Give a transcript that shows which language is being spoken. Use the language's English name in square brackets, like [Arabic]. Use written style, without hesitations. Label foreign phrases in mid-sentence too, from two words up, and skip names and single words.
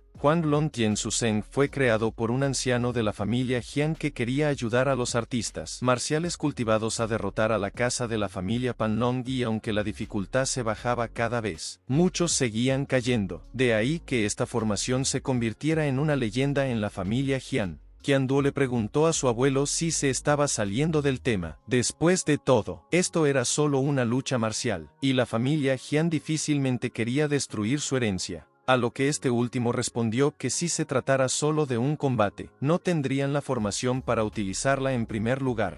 [Spanish] Huang Longtian Suchen fue creado por un anciano de la familia Jian que quería ayudar a los artistas marciales cultivados a derrotar a la casa de la familia Panlong, y aunque la dificultad se bajaba cada vez, muchos seguían cayendo. De ahí que esta formación se convirtiera en una leyenda en la familia Jian. Qianduo le preguntó a su abuelo si se estaba saliendo del tema. Después de todo, esto era solo una lucha marcial, y la familia Jian difícilmente quería destruir su herencia. A lo que este último respondió que si se tratara solo de un combate, no tendrían la formación para utilizarla en primer lugar.